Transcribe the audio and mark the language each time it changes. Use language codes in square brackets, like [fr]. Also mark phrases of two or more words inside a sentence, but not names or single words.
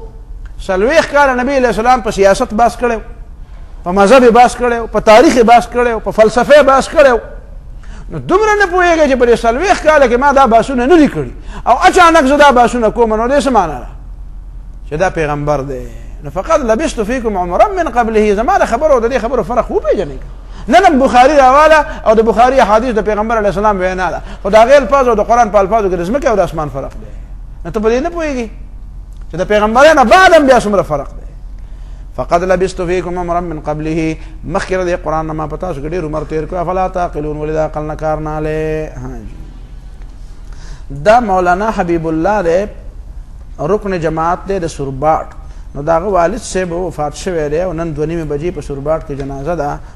[ps] 40 کاله نبی [ar] علیه السلام [ps] په سیاست بحث کړی، په مذهب یې بحث کړی، په تاریخ یې بحث کړی، په فلسفه یې بحث کړی. نو دومره نه پوهېږئ چې په دې 40 کاله کې ما دا بحثونه نه دي کړي او اچانک زه دا بحثونه کوم، نو دې څه معنا ده چې دا پیغمبر دی. [ar] نو فقط لبثت فیکم عمرا من قبله. [ps] زما د خبرو او د دې خبرو فرق وپېژنئ. نن بخاري راواله او د بخاري حدیث د پیغمبر [ar] علیه السلام [ps] وینا ده، خو د هغې الفاظ او د قرآن په الفاظو کې د ځمکې او د اسمان فرق دی. نو ته په دې نه پوهېږي چې د پیغمبرانو بعد هم بیا څومره فرق دی. [ar] فقد لبثت فیکم عمرا من قبله. [ps] مخکې د قرآن نه ما په تاسو کې ډېر عمر تېر کړو. [ar] افلا تعقلون. [ps] ولې د عقل نه کار نه اخلئ؟ دا مولانا حبیب الله دی، رکن جماعت دی د سورباټ. نو د هغه والد صاحب وفات شوی دی او نن 2:30 بجې په سورباټ کې جنازه ده.